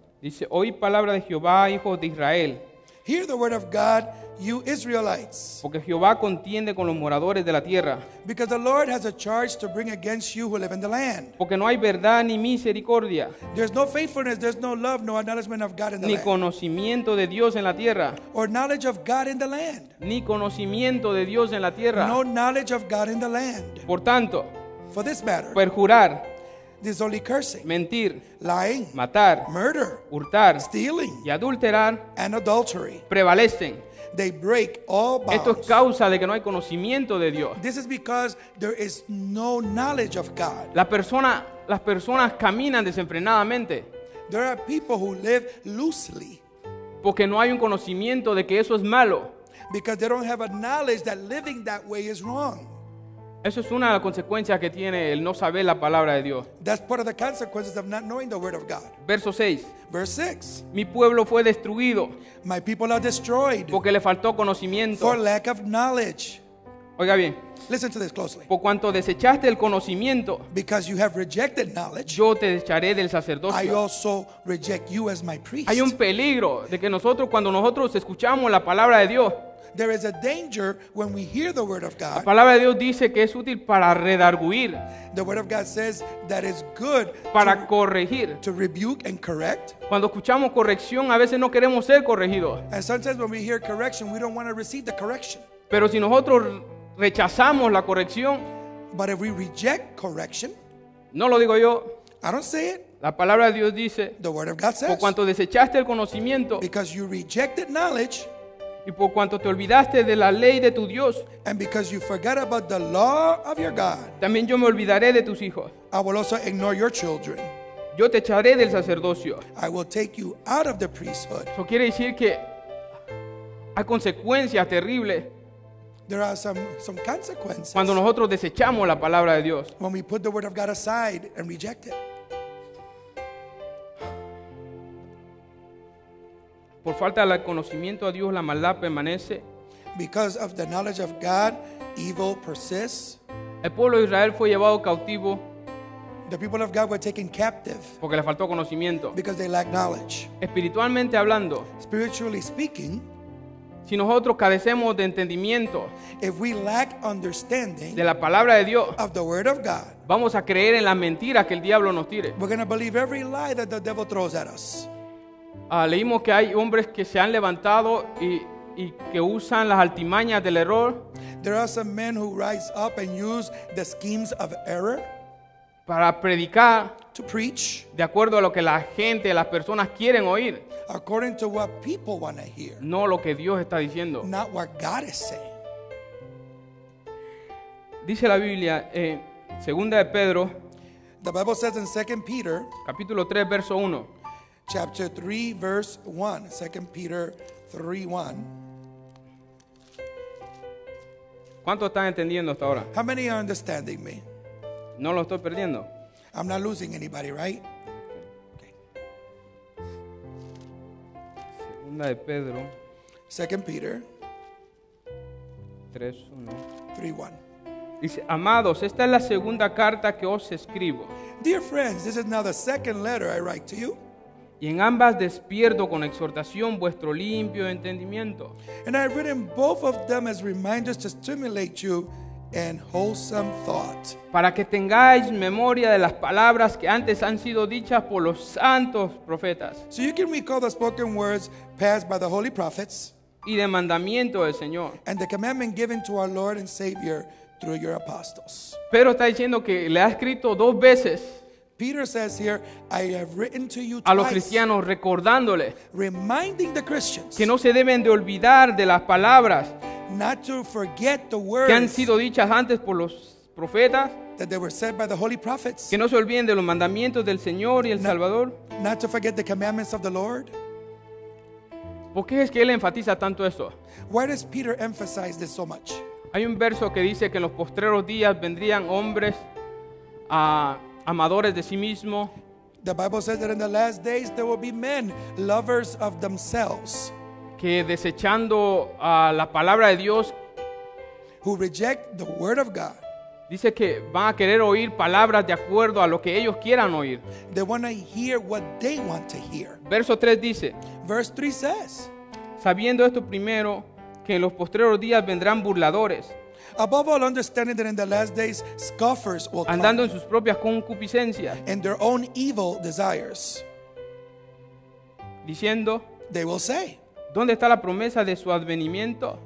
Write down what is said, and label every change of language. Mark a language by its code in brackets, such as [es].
[es] Dice, oí palabra de Jehová, hijos de Israel, [en] Hear the word of God, you Israelites, [es] porque Jehová contiende con los moradores de la tierra, [en] because the Lord has a charge to bring against you who live in the land. [es] porque no hay verdad ni misericordia, [en] There's no faithfulness, there's no love, no acknowledgement of God in the [es] ni [en] land, [es] conocimiento de Dios en la tierra, [en] or knowledge of God in the land. [es] ni conocimiento de Dios en la tierra. [en] No knowledge of God in the land. [es] Por tanto, [en] For this matter, [es] perjurar, [en] this is only cursing, [es] mentir, [en] lying, [es] matar, [en] murder, [es] hurtar [en] stealing, [es] y adulterar [en] and adultery. [es] prevalecen. [en] They break all [es] Esto es [en] bounds. [es] causa de que no hay conocimiento de Dios. [en] This is because there is no knowledge of God. [es] Las personas caminan desenfrenadamente [en] There are people who live loosely [es] porque no hay un conocimiento de que eso es malo. [en] because they don't have a knowledge that living that way is wrong. [es] Eso es una de las consecuencias que tiene el no saber la palabra de Dios. [en] That's part of the consequences of not knowing the word of God. [es] Verso 6. [en] Verse 6. [es] Mi pueblo fue destruido [en] My people are destroyed [es] porque le faltó conocimiento. [en] for lack of knowledge. [es] Oiga bien, [en] Listen to this closely. [es] por cuanto desechaste el conocimiento, [en] Because you have rejected knowledge, [es] yo te echaré del [en] I [es] sacerdocio. [en] also reject you as my priest. [es] Hay un peligro de que cuando nosotros escuchamos la palabra de Dios, [en] There is a danger when we hear the word of [es] la [en] God. [es] palabra de Dios dice que es útil para redarguir, [en] The word of God says that it's good [es] para corregir. [en] to rebuke and correct. [es] Cuando escuchamos corrección, a veces no queremos ser corregidos. [en] And sometimes when we hear correction, we don't want to receive the correction. [es] Pero si nosotros rechazamos la corrección, [en] But if we reject correction, [es] no lo digo yo, [en] I don't say it, [es] la palabra de Dios dice, [en] the word of God [es] por [en] says, [es] cuanto desechaste el conocimiento [en] because you rejected knowledge [es] y por cuanto te olvidaste de la ley de tu Dios, [en] and because you forgot about the law of your God, [es] también yo me olvidaré de tus hijos. [en] I will also ignore your children. [es] Yo te echaré del sacerdocio. [en] I will take you out of the priesthood. [es] Eso quiere decir que hay consecuencias terribles [en] There are some consequences [es] cuando nosotros desechamos la palabra de Dios. [en] when we put the word of God aside and reject it. [es] Por falta del conocimiento a Dios, la maldad permanece. [en] Because of the knowledge of God, evil persists. [es] El pueblo de Israel fue llevado cautivo [en] The people of God were taken captive [es] porque le faltó conocimiento. [en] because they lack knowledge. [es] Espiritualmente hablando, [en] Spiritually speaking, [es] si nosotros carecemos de entendimiento [en] if we lack understanding [es] de la palabra de Dios, [en] of the word of God, [es] vamos a creer en las mentiras que el diablo nos tire. [en] we're going to believe every lie that the devil throws at us. [es] Leímos que hay hombres que se han levantado y que usan las altimañas del error [en] There are some men who rise up and use the schemes of error [es] para predicar [en] to preach [es] de acuerdo a lo que la gente, las personas quieren oír, [en] according to what people want to hear, [es] no lo que Dios está diciendo. [en] not what God is saying. [es] Dice la Biblia, segunda de Pedro, [en] The Bible says in 2 Peter [es] capítulo 3, verso 1. [en] chapter 3 verse 1, 2 Peter 3:1. [es] ¿Cuántos están entendiendo hasta ahora? [en] How many are understanding me? [es] No lo estoy perdiendo. [en] I'm not losing anybody, right? [es] Segunda de Pedro [en] 2 Peter [es] 3, 1. [en] 3:1. [es] Dice, amados, esta es la segunda carta que os escribo. [en] Dear friends, this is now the second letter I write to you, [es] Y en ambas despierto con exhortación vuestro limpio entendimiento, [en] and I have written both of them as reminders to stimulate you in wholesome thought, [es] para que tengáis memoria de las palabras que antes han sido dichas por los santos profetas [en] so you can recall the spoken words passed by the holy prophets [es] y de mandamiento del Señor. [en] and the commandment given to our Lord and Savior through your apostles. [es] Pedro está diciendo que le ha escrito 2 veces [en] Peter says here, I have written to you [es] a los [en] twice, [es] cristianos recordándoles [en] reminding the Christians [es] que no se deben de olvidar de las palabras [en] not to forget the [es] que han [en] words [es] sido dichas antes por los profetas, [en] that they were said by the holy prophets, [es] que no se olviden de los mandamientos del Señor y el Salvador. [en] not to forget the commandments of the Lord. [es] ¿Por qué es que él enfatiza tanto esto? [en] Why does Peter emphasize this so much? [es] Hay un verso que dice que en los postreros días vendrían hombres amadores de sí mismos, [en] The Bible says that in the last days there will be men, lovers of themselves, [es] que desechando la palabra de Dios, [en] who reject the word of God. [es] dice que van a querer oír palabras de acuerdo a lo que ellos quieran oír. [en] They want to hear what they want to hear. [es] Verso 3 dice, [en] Verse 3 says, [es] sabiendo esto primero, que en los postreros días vendrán burladores, [en] above all, understanding that in the last days scoffers will [es] andando en [en] come [es] sus propias concupiscencias, [en] in their own evil desires. [es] diciendo, [en] They will say, [es] ¿dónde está la promesa de su advenimiento?